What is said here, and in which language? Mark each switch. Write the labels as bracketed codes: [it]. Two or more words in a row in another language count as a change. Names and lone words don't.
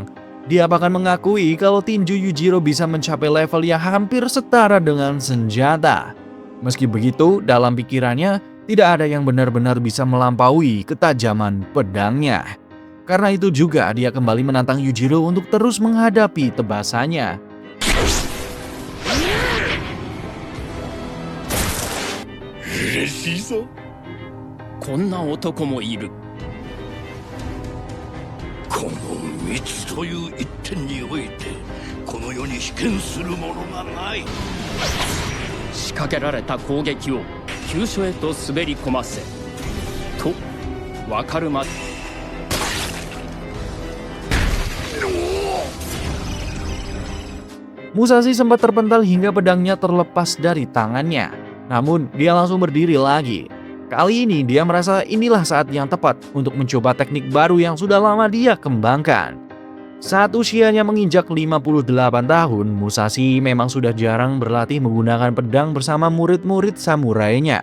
[id] Dia bahkan mengakui kalau tinju Yujiro bisa mencapai level yang hampir setara dengan senjata. Meski begitu, dalam pikirannya tidak ada yang benar-benar bisa melampaui ketajaman pedangnya. Karena itu juga dia kembali menantang Yujiro untuk terus menghadapi tebasannya. [ja] こんな男もいるこの密という一点においてこの世に被験するものがない。仕掛けられた攻撃を急所へと滑り込ませと分かるまで [id] Musashi sempat terpental hingga pedangnya terlepas dari tangannya. Namun dia langsung berdiri lagi. Kali ini dia merasa inilah saat yang tepat untuk mencoba teknik baru yang sudah lama dia kembangkan. Saat usianya menginjak 58 tahun, Musashi memang sudah jarang berlatih menggunakan pedang bersama murid-murid samurainya.